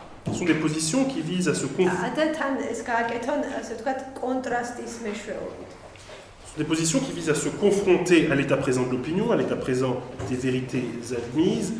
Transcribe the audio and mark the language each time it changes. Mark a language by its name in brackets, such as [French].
[French] Ce sont des positions qui visent à se confronter. [Georgian] და თან ეს გააკეთონ, ასე ვთქვათ, კონტრასტის მეშვეობით. [French] Ce sont des positions qui visent à se confronter à l'état présent de l'opinion, à l'état présent des vérités admises.